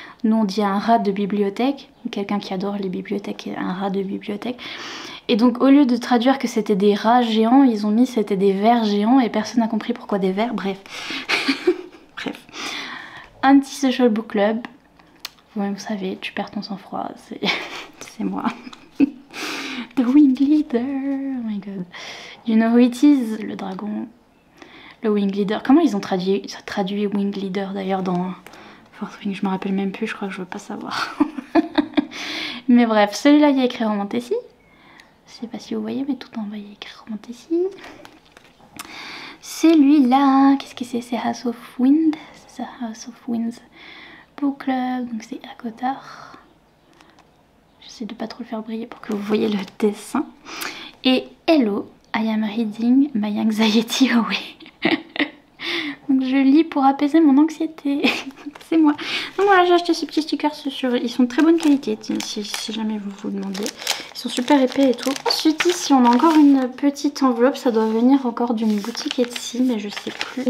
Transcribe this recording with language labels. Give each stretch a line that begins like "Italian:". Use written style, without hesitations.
French: Nous, on dit un rat de bibliothèque. Quelqu'un qui adore les bibliothèques, un rat de bibliothèque. Et donc, au lieu de traduire que c'était des rats géants, ils ont mis c'était des vers géants, et personne n'a compris pourquoi des vers. Bref. Bref. Anti-Social Book Club. Ouais, vous savez, tu perds ton sang-froid, c'est moi.
English: The Winged Leader, oh my god. You know who it is,
French: le dragon.
English: Le Winged Leader.
French: Comment ils ont traduit Winged Leader d'ailleurs dans Fourth Wing? Je me rappelle même plus, je crois que je veux pas savoir. Mais bref, celui-là il y a écrit Romantasy. Je sais pas si vous voyez, mais tout en bas il y a écrit Romantasy. Celui-là, qu'est-ce que c'est? C'est House of Wind, The House of Winds Book Club, donc c'est à Cotard. J'essaie de pas trop le faire briller pour que vous voyez le dessin.
English: Et Hello, I am reading my anxiety away.
French: Donc je lis pour apaiser mon anxiété. C'est moi. Donc voilà, j'ai acheté ces petits stickers sur... Ils sont de très bonne qualité, si jamais vous vous demandez. Ils sont super épais et tout. Ensuite ici on a encore une petite enveloppe. Ça doit venir encore d'une boutique Etsy, mais je sais plus.